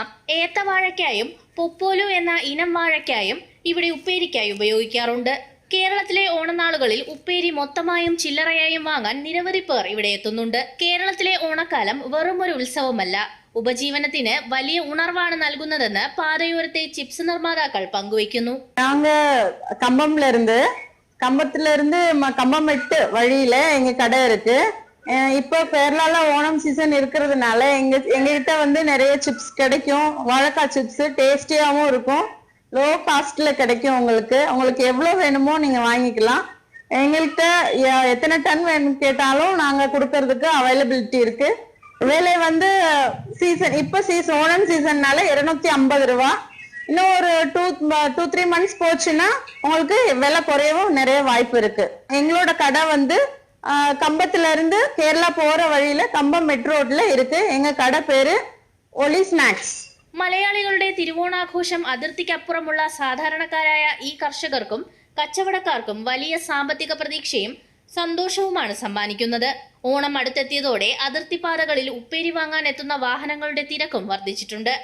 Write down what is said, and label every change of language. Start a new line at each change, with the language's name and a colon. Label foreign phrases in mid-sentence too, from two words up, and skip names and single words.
Malayalam: ഏത്തവാഴയ്ക്കായും പൊപ്പോലു എന്ന ഇനം വാഴയ്ക്കായും ഇവിടെ ഉപ്പേരിക്കായി ഉപയോഗിക്കാറുണ്ട്. കേരളത്തിലെ ഓണനാളുകളിൽ ഉപ്പേരി മൊത്തമായും ചില്ലറയായും വാങ്ങാൻ നിരവധി പേർ ഇവിടെ എത്തുന്നുണ്ട്. കേരളത്തിലെ ഓണക്കാലം വെറുമൊരു ഉത്സവമല്ല, ഉപജീവനത്തിന് വലിയ ഉണർവാണ് നൽകുന്നതെന്ന് പാതയോരത്തെ ചിപ്സ് നിർമ്മാതാക്കൾ പങ്കുവയ്ക്കുന്നു.
Tamil: கம்பம்மெட்டு வழியில எங்க கடை இருக்கு. இப்போ கேரளால ஓணம் சீசன் இருக்கிறதுனால எங்ககிட்ட நிறைய சிப்ஸ் கிடைக்கும். வாழைக்காய் சிப்ஸ் டேஸ்டியாவும் இருக்கும்,
English: low costla
Tamil: கிடைக்கும். உங்களுக்கு எவ்வளவு வேணுமோ நீங்க வாங்கிக்கலாம். எங்கள்கிட்ட எத்தனை டன் வேணும் கேட்டாலும் நாங்க கொடுக்கறதுக்கு அவைலபிலிட்டி இருக்கு. விலை சீசன் இப்ப ஓணம் சீசன்னால 250 ரூபா. இன்னும் ஒரு 2-3 மந்த்ஸ் போச்சுன்னா உங்களுக்கு விலை குறையவும் நிறைய வாய்ப்பு இருக்கு. எங்களோட கடை கம்பத்துல இருந்து கேரளா போற வழியில கம்பம் மெட்ரோ ரோடில் ഇருக்கு. எங்க கட பேர் ஒளி ஸ்நாக்ஸ்.
Malayalam: മലയാളികളുടെ തിരുവോണാഘോഷം അതിർത്തിക്കപ്പുറമുള്ള സാധാരണക്കാരായ ഈ കർഷകർക്കും കച്ചവടക്കാർക്കും വലിയ സാമ്പത്തിക പ്രതീക്ഷയും സന്തോഷവുമാണ് സമ്മാനിക്കുന്നത്. ഓണം അടുത്തെത്തിയതോടെ അതിർത്തിപ്പാതകളിൽ ഉപ്പേരി വാങ്ങാൻ എത്തുന്ന വാഹനങ്ങളുടെ തിരക്കും വർദ്ധിച്ചിട്ടുണ്ട്.